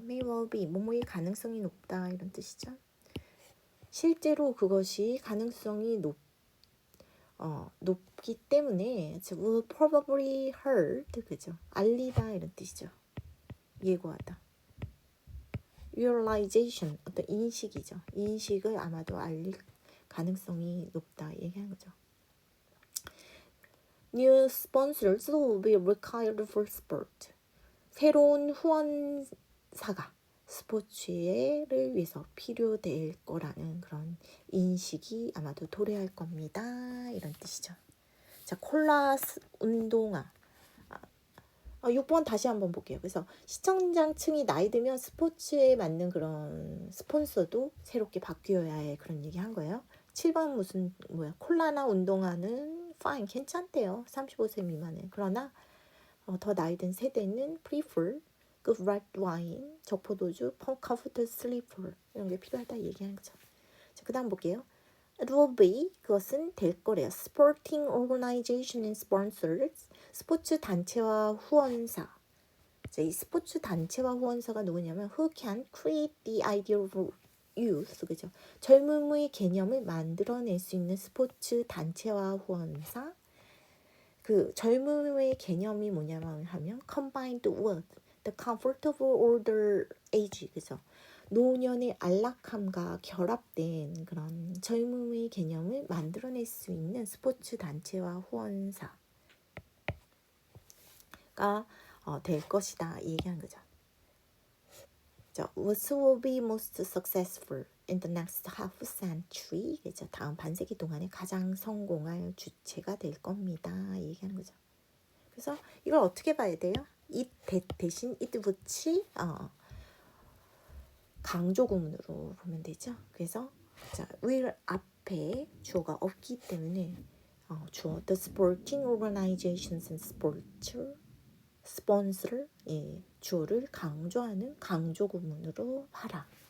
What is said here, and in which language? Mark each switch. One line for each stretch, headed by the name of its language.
English: May well be,
Korean: 뭐뭐의 가능성이 높다 이런 뜻이죠. 실제로 그것이 가능성이 높기 때문에
English: will probably heard,
Korean: 그죠? 알리다 이런 뜻이죠. 예고하다. realization, 어떤 인식이죠. 인식을 아마도 알릴 가능성이 높다 얘기하는 거죠.
English: New sponsors will be required for sport.
Korean: 새로운 후원사가 스포츠를 위해서 필요될 거라는 그런 인식이 아마도 도래할 겁니다. 이런 뜻이죠. 자, 콜라 운동화. 6번 다시 한번 볼게요. 그래서 시청자층이 나이 들면 스포츠에 맞는 그런 스폰서도 새롭게 바뀌어야 해. 그런 얘기 한 거예요. 7번 콜라나 운동화는 fine, 괜찮대요. 35세 미만은. 그러나 더 나이 든 세대는 prefer, 그
English: red wine,
Korean: 적포도주,
English: comfort sleeper
Korean: 이런 게 필요하다 얘기하는 거죠. 자, 그 다음 볼게요.
English: It will be,
Korean: 그것은 될 거래요.
English: Sporting organization and sponsors,
Korean: 스포츠 단체와 후원사. 자, 이 스포츠 단체와 후원사가 누구냐면
English: who can create the idea of youth,
Korean: 그죠? 젊음의 개념을 만들어낼 수 있는 스포츠 단체와 후원사. 그 젊음의 개념이 뭐냐면 하면
English: combined with the comfort of older age,
Korean: 그죠? 노년의 안락함과 결합된 그런 젊음의 개념을 만들어낼 수 있는 스포츠 단체와 후원사가 될 것이다 얘기한 거죠.
English: What will be most successful in the next half century?
Korean: 그죠? 다음 반세기 동안에 가장 성공할 주체가 될 겁니다 얘기하는 거죠. 그래서 이걸 어떻게 봐야 돼요? it 대신 it 붙이 강조 구문으로 보면 되죠. 그래서 자, will 앞에 주어가 없기 때문에 주어
English: the sporting organizations and sponsor
Korean: 주어를 강조하는 강조 구문으로 봐라.